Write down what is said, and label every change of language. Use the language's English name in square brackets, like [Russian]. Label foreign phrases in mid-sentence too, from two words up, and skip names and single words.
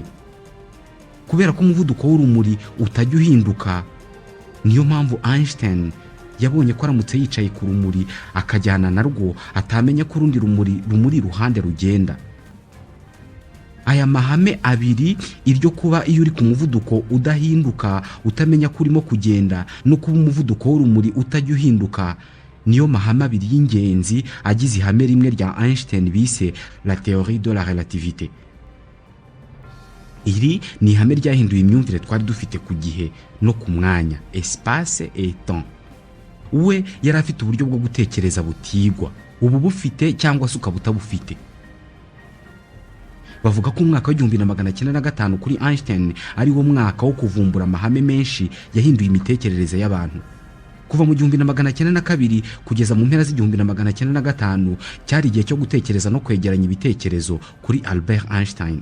[Kinyarwanda] kubera ko umuvuduko w'urumuri utajya uhinduka, niyo mpamvu Einstein yabonye ko aramutse yicaye ku rumuri akajyana narwo atamenya ko urundi rumuri iruhande rugenda. aya mahame abiri, iryo kuba iyo uri ku muvuduko udahinduka utamenya ko urimo kugenda, no kuba umuvuduko w'urumuri utajya uhinduka, niyo mahame abiri y'ingenzi agize ihame rimwe rya Einstein bise [French] la théorie de la relativité. [Kinyarwanda] iri ni ihame ryahinduye imyumvire twari dufite ku gihe no ku mwanya, [French] espace et temps. [Kinyarwanda] we yari afite uburyo bwo gutekereza butigwa, ubu bufite cyangwa se ukaba utabufite. bavuga ko umwaka w'1905 kuri Einstein ari wo mwaka wo kuvumbura amahame menshi yahinduye imitekerereze y'abantu. kuva mu 1902 kugeza mu mpera z'1905 cyari igihe cyo gutekereza no kwegeranya ibitekerezo kuri Albert Einstein.